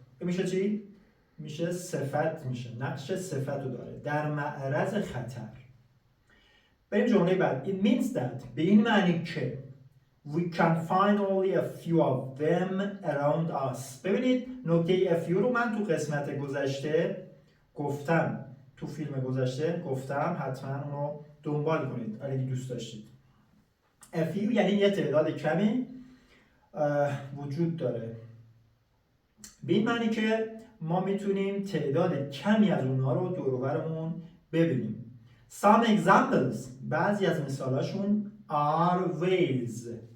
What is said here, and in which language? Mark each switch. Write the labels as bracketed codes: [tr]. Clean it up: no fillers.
[fa] میشه چی؟ میشه صفت، میشه نقش صفت رو داره. در معرض خطر. بریم جمله بعد. [en] It means that [fa] به این معنی که [en] we can find only a few of them around us. [fa] ببینید نکته a few رو من تو قسمت گذشته گفتم، تو فیلم گذشته گفتم، حتما اونو دنبال کنید اگه دوست داشتید. a few یعنی یه تعداد کمی وجود داره. به این معنی که ما میتونیم تعداد کمی از اونها رو دور و برمون ببینیم. [en] Some examples [fa] بعضی از مثالاشون [en] are whales.